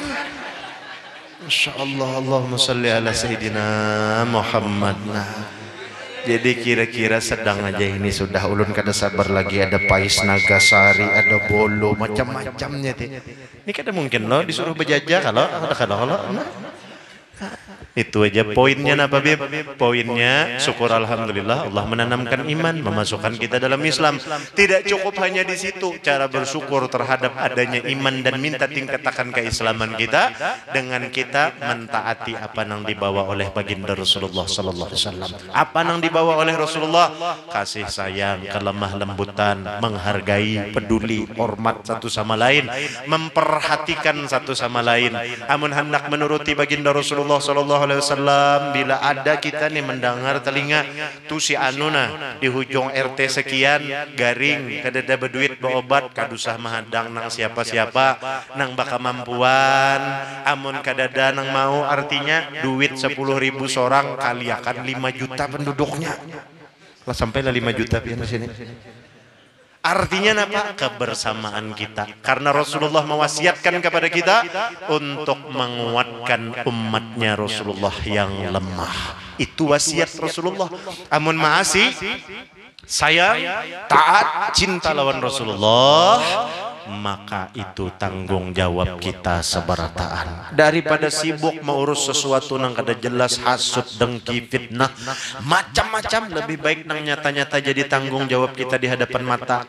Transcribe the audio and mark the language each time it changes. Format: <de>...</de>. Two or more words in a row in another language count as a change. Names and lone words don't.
<ar>ما شاء الله, اللهم صل على سيدنا محمد.</ar> <bjn>Nah, jadi kira-kira sedang aja ini sudah ulun kada sabar lagi, ada pais Nagasari, ada bolo, macam-macamnya. Ini kada mungkin loh disuruh berjajah kalau itu aja poinnya apa Bib?</bjn> <id>Poinnya syukur alhamdulillah Allah menanamkan iman, memasukkan kita dalam Islam. Tidak cukup hanya di situ, cara bersyukur terhadap adanya iman dan minta tingkatkan keislaman kita dengan kita mentaati apa yang dibawa oleh baginda Rasulullah</id> <ar>صلى الله عليه وسلم.</ar> <id>Apa yang dibawa oleh Rasulullah? Kasih sayang, kelemah lembutan, menghargai, peduli, hormat satu sama lain, memperhatikan satu sama lain.</id> <bjn>Amun hendak menuruti baginda Rasulullah</bjn> <ar>صلى الله عليه وسلم,</ar> <bjn>bila ada kita nih mendengar telinga tu si anuna di hujung RT sekian garing kadada berduit berobat kadusah mahadang nang siapa-siapa nang baka mampuan, amun kadada nang mau, artinya duit 10.000 seorang kali akan 5 juta penduduknya lah, sampailah 5 juta pian di sini.</bjn> <id>Artinya apa? Kebersamaan kita. Karena Rasulullah mewasiatkan kepada kita untuk menguatkan umatnya Rasulullah yang lemah. Itu wasiat Rasulullah.</id> <bjn>Amun maasi, sayang, taat, cinta lawan Rasulullah, maka itu tanggung jawab kita seberataan. Daripada sibuk mengurus sesuatu nang kada jelas, hasut, dengki, fitnah, macam-macam, lebih baik nang nyata-nyata jadi tanggung jawab kita di hadapan mata.</bjn>